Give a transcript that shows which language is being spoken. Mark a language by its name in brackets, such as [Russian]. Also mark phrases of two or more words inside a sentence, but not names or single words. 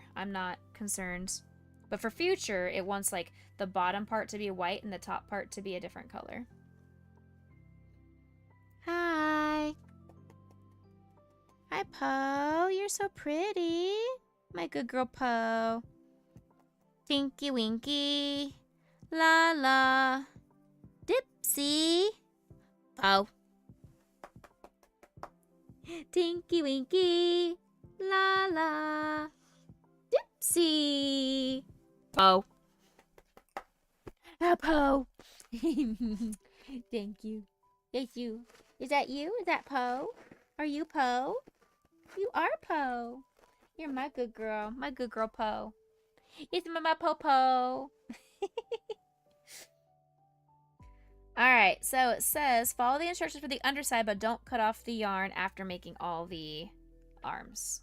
[English] I'm not concerned. But for future, it wants like the bottom part to be white and the top part to be a different color. Hi. Hi, Poe. You're so pretty. My good girl, Poe. Tinky Winky. La la. Dipsy. Poe. Tinky Winky. La la. Dipsy. Poe. Ah, Poe. Thank you. It's you. Is that you? Is that Poe? Are you Poe? You are Poe. You're my good girl. My good girl, Poe. It's my Popo. Alright, so it says, follow the instructions for the underside, but don't cut off the yarn after making all the arms.